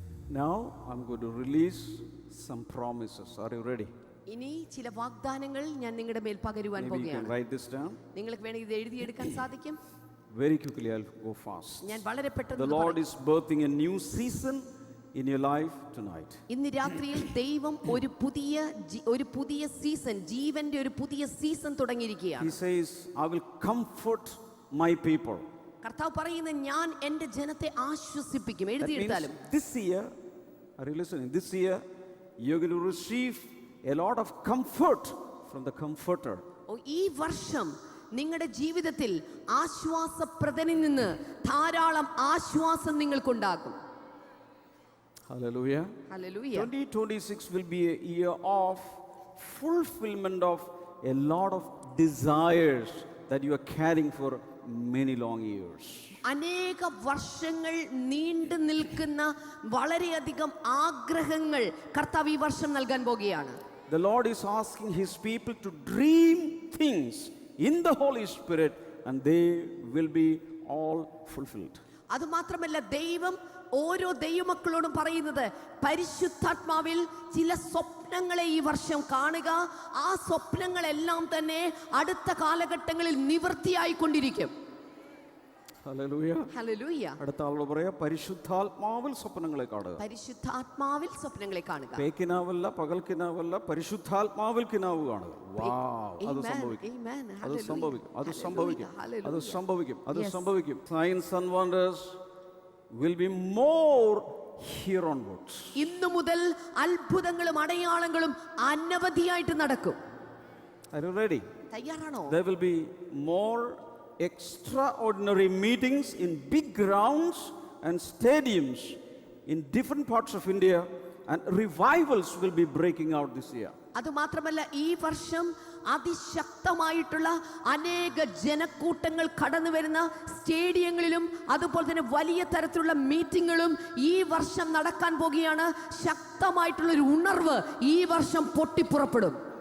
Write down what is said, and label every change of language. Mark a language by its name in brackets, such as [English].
[English] Now I'm going to release some promises. Are you ready? [Malayalam] ഇനി ചില വാഗ്ദാനങ്ങൾ ഞാൻ നിങ്ങളുടെ മേൽ പകരുവാൻ [English] Maybe you can [Malayalam] പോകുകയാണ്. [English] write this down. [Malayalam] നിങ്ങൾക്ക് വേണമെങ്കിൽ ഇത് എഴുതിയെടുക്കാൻ സാധിക്കും. [English] Very quickly, I'll go fast. [Malayalam] ഞാൻ വളരെ [English] The [Malayalam] പെട്ടെന്ന് [English] Lord is birthing a new season in your life tonight. [Malayalam] ഇന്ന് രാത്രിയിൽ ദൈവം ഒരു പുതിയ സീസൺ, ജീവന്റെ ഒരു പുതിയ സീസൺ തുടങ്ങിയിരിക്കുകയാണ്. [English] He says, I will comfort my people. [Malayalam] കർത്താവ് പറയുന്ന ഞാൻ എൻ്റെ ജനത്തെ ആശ്വസിപ്പിക്കും. [English] That [Malayalam] എഴുതിയെടുത്താലും [English] means this year, are you listening? This year, you're going to receive a lot of comfort from the Comforter. [Malayalam] ഈ വർഷം നിങ്ങളുടെ ജീവിതത്തിൽ ആശ്വാസപ്രദനിൽ നിന്ന് ധാരാളം ആശ്വാസം നിങ്ങൾക്കുണ്ടാകും. [English] Hallelujah. [Malayalam] Hallelujah. [English] 2026 will be a year of fulfillment of a lot of desires that you are carrying for many long years. [Malayalam] അനേക വർഷങ്ങൾ നീണ്ടു നിൽക്കുന്ന വളരെയധികം ആഗ്രഹങ്ങൾ കർത്താവ് ഈ വർഷം നൽകാൻ പോകുകയാണ്. [English] The Lord is asking His people to dream things in the Holy Spirit and they will be all fulfilled. [Malayalam] അതുമാത്രമല്ല ദൈവം ഓരോ ദൈവമക്കളോടും പറയുന്നത് പരിശുദ്ധാത്മാവിൽ ചില സ്വപ്നങ്ങളെ ഈ വർഷം കാണുക. ആ സ്വപ്നങ്ങളെല്ലാം തന്നെ അടുത്ത കാലഘട്ടങ്ങളിൽ നിവൃത്തിയായിക്കൊണ്ടിരിക്കും. [English] Hallelujah. [Malayalam] ഹല്ലേലൂയ. അടുത്ത ആളോട് പറയാ പരിശുദ്ധാത്മാവിൽ സ്വപ്നങ്ങളെ കാണുക. പരിശുദ്ധാത്മാവിൽ സ്വപ്നങ്ങളെ കാണുക. പേക്കിനാവല്ല, പകൽക്കിനാവല്ല, പരിശുദ്ധാത്മാവിൽ കിനാവ് കാണുക. വാവ്, അത് സംഭവിക്കും. [English] Amen. [Malayalam] അത് സംഭവിക്കും. അത് സംഭവിക്കും. [English] Hallelujah. [Malayalam] അത് സംഭവിക്കും. അത് [English] Yes. [Malayalam] സംഭവിക്കും. [English] Signs and wonders will be more here onwards. [Malayalam] ഇന്നു മുതൽ അത്ഭുതങ്ങളും അടയാളങ്ങളും അനവധിയായിട്ട് നടക്കും. [English] Are you ready? [Malayalam] തയ്യാറാണോ? [English] There will be more extraordinary meetings in big grounds and stadiums in different parts of India, and revivals will be breaking out this year. [Malayalam] അതുമാത്രമല്ല ഈ വർഷം അതിശക്തമായിട്ടുള്ള അനേക ജനക്കൂട്ടങ്ങൾ കടന്നു വരുന്ന സ്റ്റേഡിയങ്ങളിലും അതുപോലെ തന്നെ വലിയ തരത്തിലുള്ള മീറ്റിങ്ങുകളും ഈ വർഷം നടക്കാൻ പോകുകയാണ്. ശക്തമായിട്ടുള്ള ഒരു ഉണർവ് ഈ വർഷം പൊട്ടിപ്പുറപ്പെടും.